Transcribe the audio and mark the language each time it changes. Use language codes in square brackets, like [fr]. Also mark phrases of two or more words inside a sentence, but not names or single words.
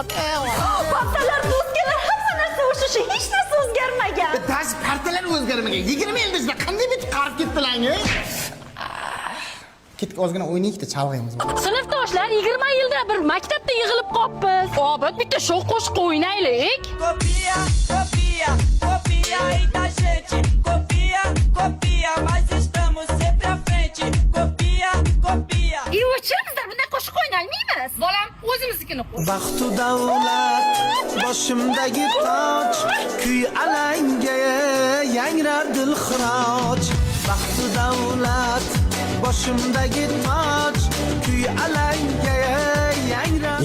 [uz] Paxtalar, do'stlar, hamma narsa o'sha, hech narsa o'zgarmagan. Dash partiyalar o'zgarmagan. 20 yilda sizlar qanday bitib qarib ketdilar-ku? Ketdik, ozgina o'ynaylik-da, chalg'aymiz. Sinfdoshlar 20 yilda bir maktabda yig'ilib qolibmiz. Obod bitta shoh qo'shiq o'ynaylik. [pt] Copia, copia, copia aí da gente. Copia, copia, mas estamos sempre à frente. Copia, copia. [uz] O'chimizda bunday qo'shiq o'ynaymiz. Bolam, o'zimiznikini qo'sh. Baxtu davlat boshimdagi toj, kuy alanga yangrar dilxiroj. Baxtu davlat boshimdagi toj, kuy alanga yangrar.